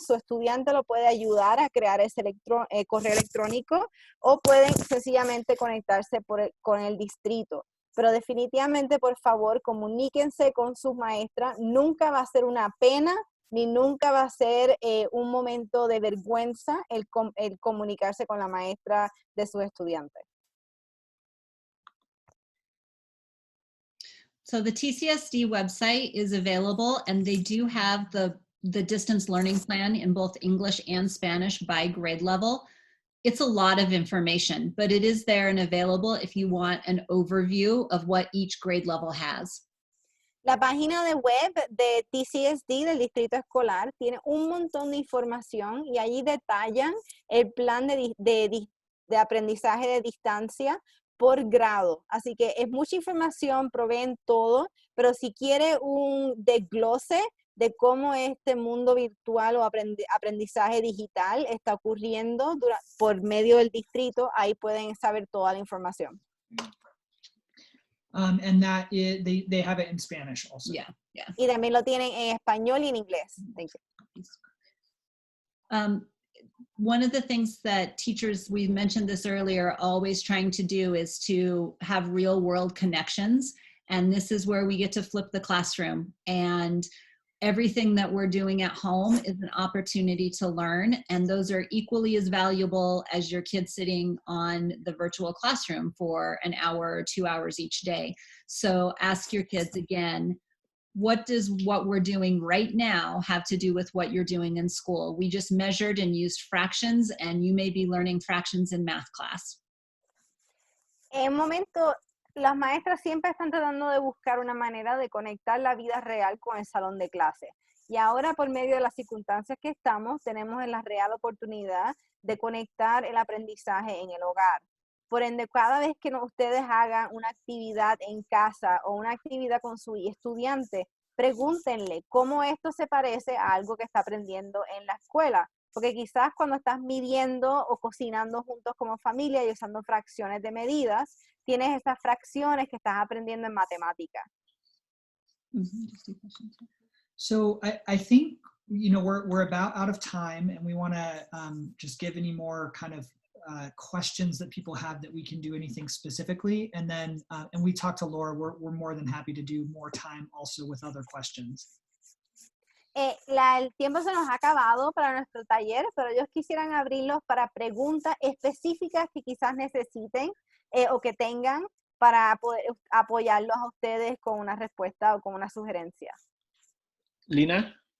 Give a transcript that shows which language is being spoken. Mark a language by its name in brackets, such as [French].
[Spanish] Su estudiante lo puede ayudar a crear ese correo electrónico o pueden sencillamente conectarse con el distrito. Pero definitivamente, por favor, comuníquense con sus maestras. Nunca va a ser una pena ni nunca va a ser un momento de vergüenza el comunicarse con la maestra de sus estudiantes. [English] So the TCSD website is available, and they do have the distance learning plan in both English and Spanish by grade level. It's a lot of information, but it is there and available if you want an overview of what each grade level has. [Spanish] La página de web de TCSD, del Distrito Escolar, tiene un montón de información y allí detallan el plan de aprendizaje de distancia por grado. Así que es mucha información, proveen todo, pero si quiere un desglose de cómo este mundo virtual o aprendizaje digital está ocurriendo por medio del distrito, ahí pueden saber toda la información. [English] And that is, they have it in Spanish also. Yeah. [Spanish] Y también lo tienen en español y en inglés. [English] Thank you. One of the things that teachers, we mentioned this earlier, are always trying to do is to have real world connections. And this is where we get to flip the classroom. And everything that we're doing at home is an opportunity to learn. And those are equally as valuable as your kids sitting on the virtual classroom for an hour or 2 hours each day. So ask your kids again, what does what we're doing right now have to do with what you're doing in school? We just measured and used fractions, and you may be learning fractions in math class. [Spanish] En un momento, las maestras siempre están tratando de buscar una manera de conectar la vida real con el salón de clase. Y ahora, por medio de las circunstancias que estamos, tenemos la real oportunidad de conectar el aprendizaje en el hogar. Por ende, cada vez que ustedes hagan una actividad en casa o una actividad con su estudiante, pregúntenle cómo esto se parece a algo que está aprendiendo en la escuela. Porque quizás cuando estás midiendo o cocinando juntos como familia y usando fracciones de medidas, tienes esas fracciones que estás aprendiendo en matemática. [English] So I think, you know, we're about out of time, and we want to just give any more kind of questions that people have that we can do anything specifically. And then, and we talked to Laura, we're more than happy to do more time also with other questions. [Spanish] El tiempo se nos ha acabado para nuestro taller, pero ellos quisieran abrirlos para preguntas específicas que quizás necesiten o que tengan para poder apoyarlos a ustedes con una respuesta o con una sugerencia. Lina.